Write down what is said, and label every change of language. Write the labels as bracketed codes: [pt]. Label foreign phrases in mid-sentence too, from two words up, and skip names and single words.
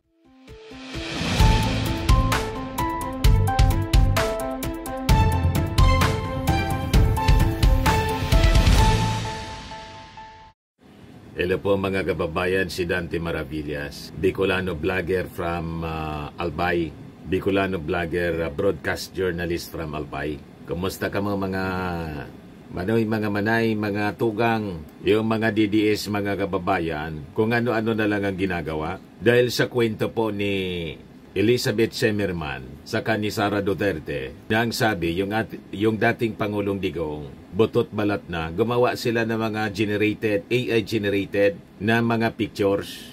[tl] Hello po mga kababayan, si Dante Maravillas, [en] Bicolano vlogger from Albay, Bicolano vlogger, broadcast journalist from Albay. [bik] Kumusta ka mga manoy, mga manay, mga tugang, [tl] yung mga DDS, mga kababayan, kung ano-ano na lang ang ginagawa? Dahil sa kwento po ni Elizabeth Semerman saka ni Sara Duterte na ang sabi, yung dating Pangulong Digong, butot balat na, gumawa sila ng mga AI-generated na mga pictures.